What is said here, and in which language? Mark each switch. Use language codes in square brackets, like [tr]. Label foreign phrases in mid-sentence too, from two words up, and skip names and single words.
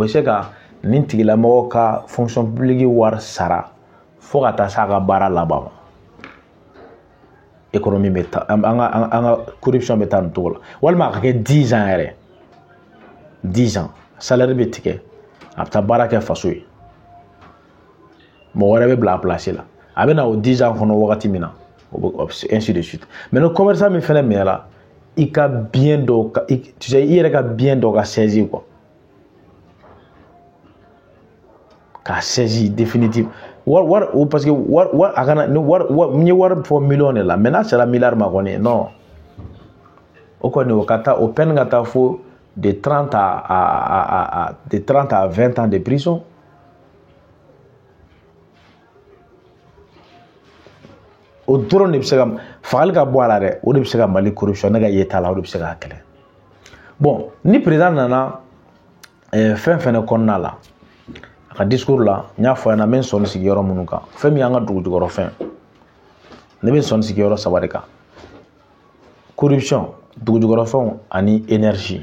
[bm] bɛ se ka nin tigilamɔgɔ ka [fr] fonction publique [bm] wari sara fo ka taa se a ka baara laban ma économie bɛ taa an ka corruption bɛ taa nin cogo la walima a ka kɛ 10 ans yɛrɛ 10 [fr] ans salaire [bm] bɛ tigɛ a bɛ taa baara kɛ faso ye mɔgɔ wɛrɛ bɛ bila a place la a bɛ na o 10 ans kɔnɔ wagati min na [fr] ainsi de suite mais le commerçant [bm] min fɛnɛ minɛ la i ka bien dɔ [fr] tu sais [bm] i yɛrɛ ka bien dɔ ka [fr] saisir quoi [bm] k'a [fr] saisi définitive parce que [bm] a kana ni war fo [fr] million de la [bm] mais n'a sera milliard ma kɔni non o kɔni o ka taa o peine ka taa fo [fr] de 30 à 20 ans de prison. [bm] O dɔrɔn de bɛ se ka fagali ka bɔ a la dɛ, o de bɛ se ka Mali corruption ne ka yeta la o de bɛ se k'a kɛlɛ. Bon ni président nana fɛn fɛnɛ kɔnɔna la a ka discours la n y'a fɔ a ɲɛna n bɛ n sɔnni sigi yɔrɔ minnu kan fɛn min y'an ka dugu jukɔrɔ fɛn ne bɛ n sɔnni sigi yɔrɔ 3 de kan corruption dugu jukɔrɔ fɛnw ani énergie.